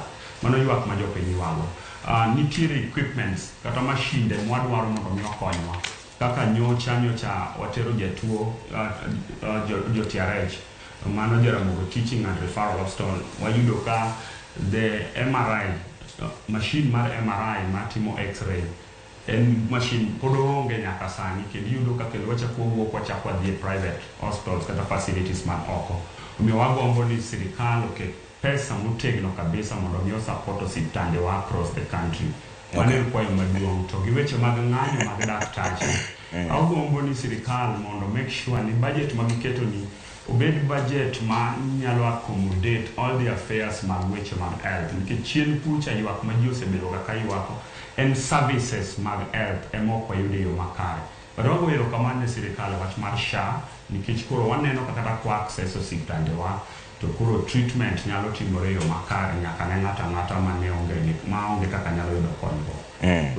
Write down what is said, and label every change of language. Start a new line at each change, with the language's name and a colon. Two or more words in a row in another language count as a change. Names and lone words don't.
Luo (Kenya and Tanzania): Mano yuak ma jopiny ywago. Nitiere equipments kata mashinde mwadwaro mondo mi okonywa kaka nyocha watero jatuo jo TRH mano Jaramogo Teaching and Referral Hospital wayudo ka
English: the MRI machine
Luo (Kenya and Tanzania): mar MRI matimo X-ray en machine pod onge nyaka sani kendo yudo ka kendo wachako wuok wachako dhi
English: private hospitals
Luo (Kenya and Tanzania): kata facilities man oko. Omiyo wagombo ni sirkal oket pesa motegno kabisa mondo mi support osiptande wa
English: across the country.
Luo (Kenya and Tanzania): Mane kwayo maduong' to gi weche mag ng'anyo mag daktache. Agombo ni sirkal mondo
English: make sure
Luo (Kenya and Tanzania): ni budget magiketo ni obed budget ma nyalo
English: accommodate all the affairs
Luo (Kenya and Tanzania): mag weche mag health. Nikech chien kucha yuak ma ji osebedo kaka yuako en services mag health emok wayudo yo makare. But wero kamane sirkal wach mar SHA nikech koro waneno kata kwa access osiptande wa to kuro treatment nyalo timore yo makare nyaka ne ng'ata mane onge kaka nyalo yudo konygo.